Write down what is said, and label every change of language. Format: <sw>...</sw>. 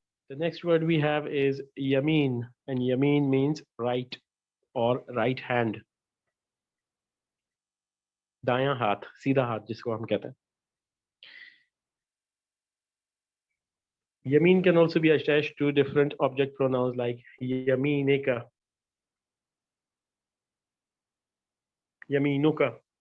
<en>The next word we have is yameen, and yameen means right or right hand.</en> <hi>दायां हाथ, सीधा हाथ जिसको हम कहते हैं.</hi> <en>Yameen can also be attached to different object pronouns like yaminika, yaminuka.</en>